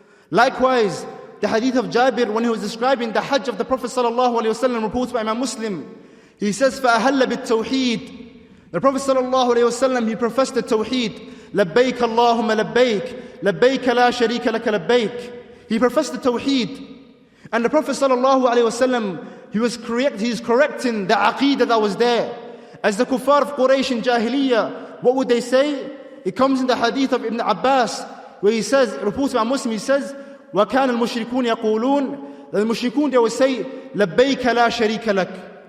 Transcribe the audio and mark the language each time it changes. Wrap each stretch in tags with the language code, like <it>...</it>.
<en>Likewise, the hadith of Jabir, when he was describing the Hajj of the Prophet ﷺ, reported by Imam Muslim, he says,</en> <ar>فَأَهَلَّ بِالتَّوْحِيدِ.</ar> <en>The Prophet ﷺ, he professed the Tawheed.</en> <ar>لَبَّيْكَ اللَّهُمَّ لَبَّيْكَ لَبَّيْكَ لَا شَرِيكَ لَكَ لَبَّيْكَ.</ar> <en>He professed the Tawheed. And the Prophet ﷺ, he was correcting the aqeedah that was there. As the kuffar of Quraysh in Jahiliyyah, what would they say? It comes in the hadith of Ibn Abbas, where he says, reported by Muslim, he says,</en> <ar>وَكَانَ الْمُشْرِكُونَ يَقُولُونَ,</ar> <en>the mushrikun, they would say,</en> <ar>لَبَّيْكَ لَا شَرِيكَ لَكَ.</ar>